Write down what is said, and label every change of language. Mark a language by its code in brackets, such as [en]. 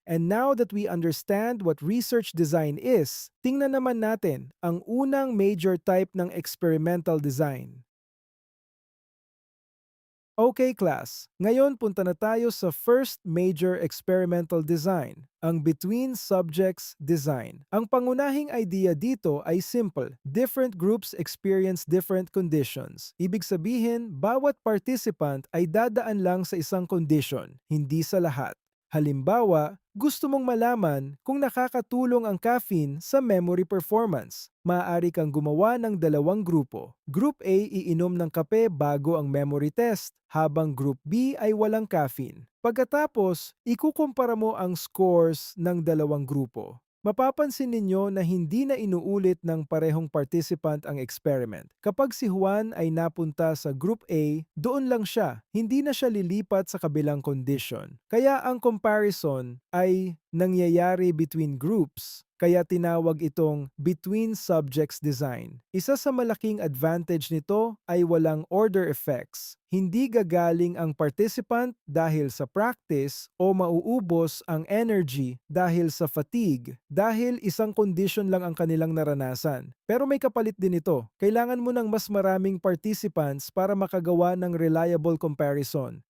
[en] And now that we understand what research design is, [tl] tingnan naman natin ang unang [en] major type ng experimental design: Okay class, [tl] ngayon punta na tayo sa [en] first major experimental design, [tl] ang [en] between subjects design. [tl] Ang pangunahing idea dito ay simple. [en] Different groups experience different conditions. [tl] Ibig sabihin, bawat participant ay dadaan lang sa isang condition, hindi sa lahat. Halimbawa, gusto mong malaman kung nakakatulong ang caffeine sa memory performance. Maaari kang gumawa ng dalawang grupo. Group A iinom ng kape bago ang memory test, habang Group B ay walang caffeine. Pagkatapos, ikukumpara mo ang scores ng dalawang grupo. Mapapansin ninyo na hindi na inuulit ng parehong participant ang experiment. Kapag si Juan ay napunta sa Group A, doon lang siya. Hindi na siya lilipat sa kabilang condition. Kaya ang comparison ay nangyayari between groups. Kaya tinawag itong between subjects design. Isa sa malaking advantage nito ay walang order effects. Hindi gagaling ang participant dahil sa practice o mauubos ang energy dahil sa fatigue dahil isang condition lang ang kanilang naranasan. Pero may kapalit din ito. Kailangan mo ng mas maraming participants para makagawa ng reliable comparison.